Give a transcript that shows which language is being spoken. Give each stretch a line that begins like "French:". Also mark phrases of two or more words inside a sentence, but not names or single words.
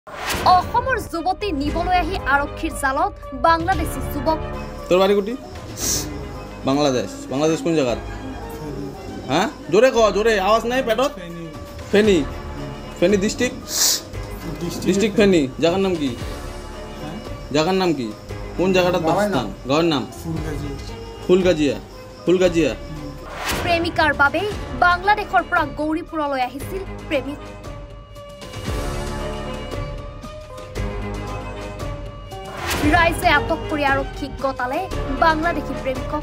Assamese: অসমৰ যুৱতী নিবলৈ আহি আৰক্ষীৰ জালত বাংলাদেশী যুৱক।
Bangla: তোৰ বাড়ি কোটি? বাংলাদেশ। বাংলাদেশ কোন জায়গাত? হ্যাঁ জোরে ক, জোরে আওয়াজ নাই পেটত। ফেনী। ফেনী ডিস্ট্রিক্ট? ডিস্ট্রিক্ট ফেনী। জায়গার নাম কি? জায়গার নাম কি? কোন জায়গাটার বাসস্থান?
Assamese: গাঁৱৰ নাম? ফুলগাজিয়া। ফুলগাজিয়া। প্ৰেমিকাৰ বাবে বাংলাদেশৰ পৰা গৌৰীপুৰলৈ আহিছিল প্ৰেমিক। ৰাইজে আটক কৰি আৰক্ষীক গতালে বাংলাদেশী প্ৰেমিকক।